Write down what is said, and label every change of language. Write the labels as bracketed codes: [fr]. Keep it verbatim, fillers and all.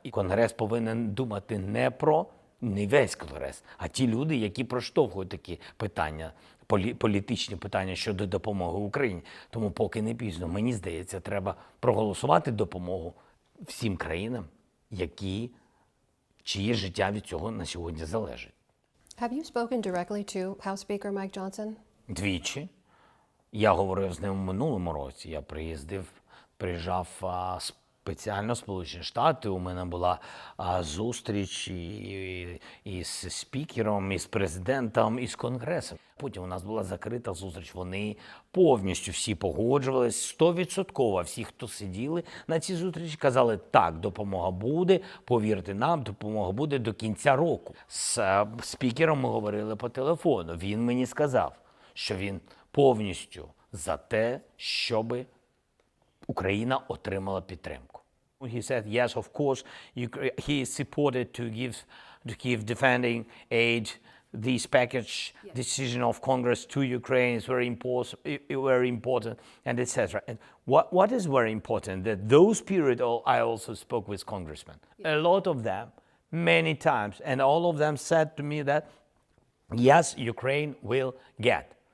[uk] І Конгрес повинен думати не про, не весь Конгрес, а ті люди, які проштовхують такі питання, полі- політичні питання щодо допомоги Україні. Тому поки не пізно, мені здається, треба проголосувати допомогу всім країнам, які, чиє життя від цього на сьогодні залежить. [en] Have you spoken directly to House Speaker Mike Johnson? [uk] Двічі. Я говорив з ним у минулому році. Я приїздив, приїжджав а, спеціально в Сполучені Штати. У мене була а, зустріч і, і, і з спікером, і з президентом, і з Конгресом. Потім у нас була закрита зустріч. Вони повністю всі погоджувались, сто відсотків всі, хто сиділи на цій зустрічі, казали, так, допомога буде, повірте нам, допомога буде до кінця року. З а, спікером ми говорили по телефону. Він мені сказав, що він повністю за те, щоб Україна отримала підтримку. [en] He said, yes, of course, Ukra- he is supported to give, to give defending aid. This package decision of Congress to Ukraine is very important, very important, and et cetera. And what, what is very important, that those period, all, I also spoke with congressmen, a lot of them, many times, and all of them said to me that, yes, Ukraine will get.